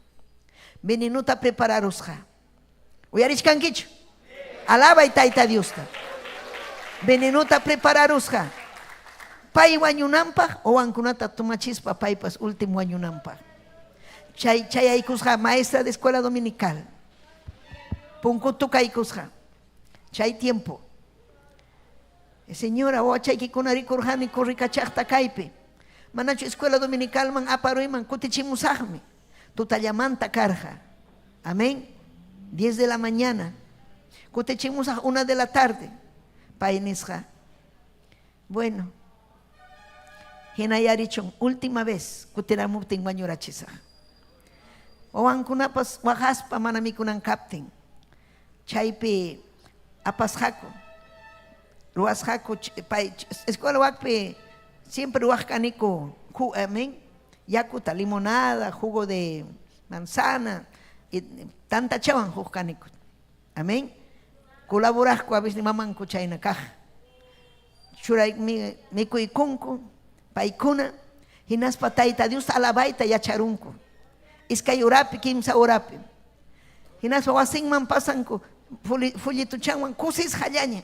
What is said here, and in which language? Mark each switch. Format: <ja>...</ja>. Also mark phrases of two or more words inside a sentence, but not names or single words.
<qu>Veninuta prepararusqa. Uyarishkankichu. Alaba y Tayta Diosta. Veninuta prepararusqa. Pay wañunanpaq owankunata tumachispa paypas último wañunanpaq. Chay aykusqa</qu> <es>maestra de escuela dominical.</es> <qu>Punkutuka aykusqa. Chay tiempo. Señora, wachaykinkuna rikurqani kurrikachaqta kaypi. Manachu</qu> <es>escuela dominical</es> <qu>man aparuyman kutichimusaqmi. Tutallamanta karqa.</qu> <es>Amén. 10 de la mañana.</es> <qu>Kutichimusaq</qu> <es>1 de la tarde.</es> <qu>Pay nisqa. Bueno. Hinayarichun</qu> <es>última vez</es> <qu>kutiramuptin wañurachisaq. Owankunapas waqaspa mana mikunan kaptin. Chaypi apasqaku. Ruwasqaku pay escuela wakpi siempre ruwaqkaniku amén. Yakuta,</qu> <es>limonada, jugo de manzana, y</es> <qu>tanta chawan hukaniku.</qu> <es>Amén.</es> <qu>Colaborasku</qu> <es>a veces</es> <qu>mamanku chayna kaj. Churay mikuykunku paykuna hinaspa Tayta Dios alabayta yacharunku. iskay urapi, kimsa urapi. Hinaspa wasinman pasanku, fullituchanwan kusis hallaña.</qu>